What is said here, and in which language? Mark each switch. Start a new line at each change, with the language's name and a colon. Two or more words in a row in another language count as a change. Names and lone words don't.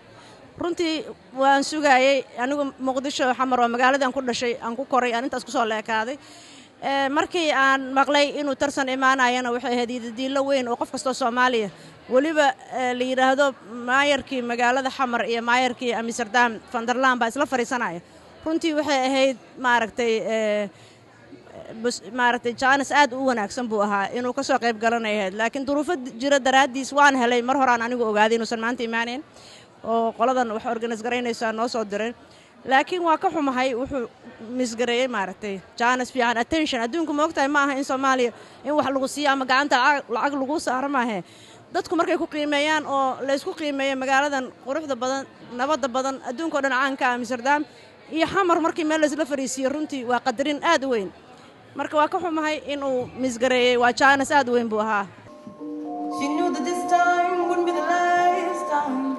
Somali: runtii waan sugayay anigu Muqdisho xamar waa magaaladaan ku dhashay aan ku koray aan intaas ku soo leekaaday markii aan maqlay inuu Tarzan imaanayana waxay ahayd diilo weyn oo qof kasta Soomaaliya waliba la yiraahdo maayarkii magaalada xamar iyo maayarkii Amsterdam van der Laan baa isla fariisanaya runtii waxay ahayd maaragtay jaanis aad u wanaagsan buu ahaa inuu ka soo qayb galanayo laakiin duruufo jira daraadiis waan helay mar hore aan anigu ogaaday inuusan maanta imaaneen oo qoladan wax organize garaynaysa noo soo diray laakiin waa ka xumahay wuxuu misgareeyay maaragtay jaanis fiican attention adduunku ma ogtahay ma aha in Soomaaliya in wax lagu siiyo ama gacanta lacag lagu saaro ma aha dadku markay ku qiimeeyaan oo la isku qiimeeyo magaaladan quruxda badan nabadda badan adduunka oo dhan caanka ah Amsterdam iyo xamar markii meel la isla fariisiyo runtii waa qadarin aad u weyn marka waa ka xumahay inuu misgareeyay waa jaanis aad u weyn buu ahaa
English: She knew that this time wouldn't be the last time